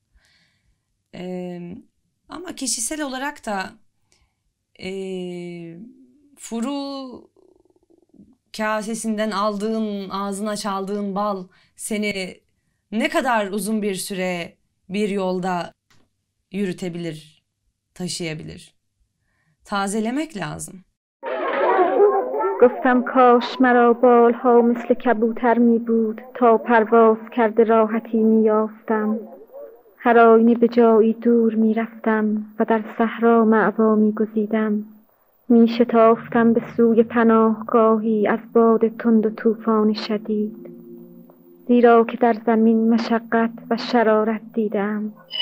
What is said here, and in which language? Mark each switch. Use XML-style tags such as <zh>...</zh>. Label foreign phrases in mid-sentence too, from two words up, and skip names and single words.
<tr>Ama kişisel olarak da furu kasesinden aldığın, ağzına çaldığın bal seni ne kadar uzun bir süre bir yolda yürütebilir, taşıyabilir. Tazelemek lazım.</tr> <fa>گفتم کاش مرا بالها مثل کبوتر می بود تا پرواز کرده راحتی می یافتم. هر آینه به جایی دور می رفتم و در صحرا مأوا می گزیدم. می شتافتم به سوی پناهگاهی از باد تند و طوفان شدید، زیرا که در زمین مشقت و شرارت دیدم.</fa>